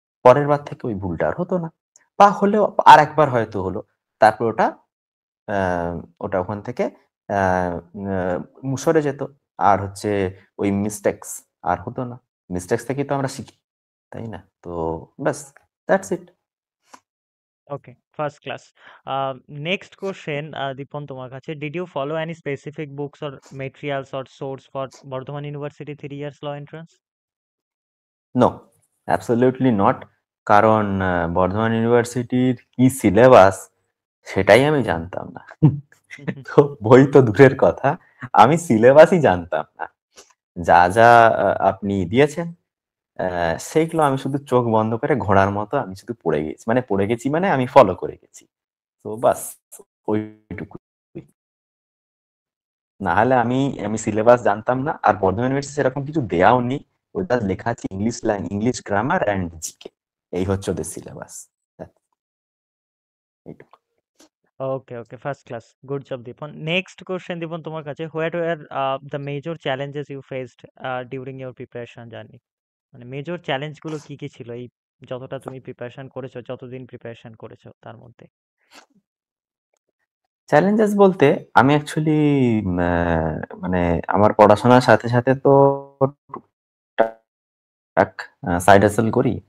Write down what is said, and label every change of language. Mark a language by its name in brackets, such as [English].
[Bangla] পরের বার থেকে ওই ভুলটা আর হতো না, বা হলেও আরেকবার হয়তো হলো, তারপর আ ওটা ওখান থেকে আ সরে যেত। আর হচ্ছে ওই মিস্টেকস আর হতো না। মিস্টেকস থেকেই তো আমরা শিখি, তাই না? তো ব্যাস [English] That's it. Okay, first class. Next question, Deepan, [Bangla] তোমার কাছে. [English] Did you follow any specific books or materials or source for Bardhaman University 3 years law entrance? No, absolutely not. [Bangla] কারণ বর্ধমান ইউনিভার্সিটির কি সিলেবাস সেটাই আমি জানতাম না। তো বই তো দূরের কথা, আমি সিলেবাসই জানতাম না। যা যা আপনি দিয়েছেন সেগুলো আমি শুধু চোখ বন্ধ করে ঘোড়ার মতো আমি শুধু পড়ে গেছি, মানে পড়ে গেছি মানে আমি ফলো করে গেছি। তো বাস ওইটুকু। না হলে আমি আমি সিলেবাস জানতাম না। আর বর্ধমান ইউনিভার্সিটি সেরকম কিছু দেয়াও নেই। ওটা লেখা আছে English line, English grammar and GK, এই হচ্ছে ওদের সিলেবাস। এইটুকু। [English] Okay, okay, first class. Good job, Deepan. Next question, Deepan, [Bangla] তোমার কাছে. [English] What were the major challenges you faced during your preparation journey? [Bangla] মানে মেজর চ্যালেঞ্জ গুলো কি কি ছিল এই যতটা তুমি প্রিপারেশন করেছো, যতদিন প্রিপারেশন করেছো তার মধ্যে? চ্যালেঞ্জেস বলতে আমি অ্যাকচুয়ালি মানে আমার পড়াশোনার সাথে সাথে তো টুকটাক সাইড হাসেল করি।